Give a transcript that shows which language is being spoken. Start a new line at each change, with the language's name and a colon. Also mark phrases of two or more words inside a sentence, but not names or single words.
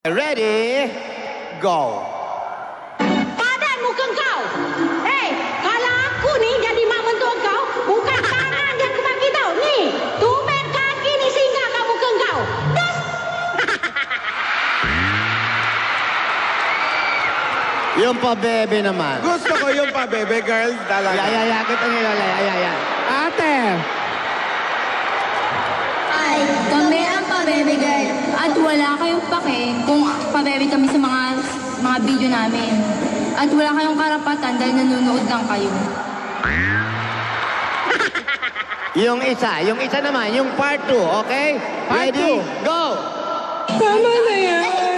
English: Ready, go.
Malay: Padan muka kau. Kalau aku ni jadi mak mentua kau, bukan tangan yang aku bagi tau. Ni, tumit kaki ni singgah kat muka kau. Das.
Filipino: Yung pa-bebe naman. Gusto ko yung pa-bebe girl talaga. Ya, kita nilala. Ya. Ate! Ay, kami ang pabebe girl. At wala kayong pake kung pabebe kami sa mga video namin. At wala kayong karapatan dahil nanonood lang kayo. Yung isa naman, yung part 2, okay?
English: Part Ready, two. go.
Filipino: Tama na yan.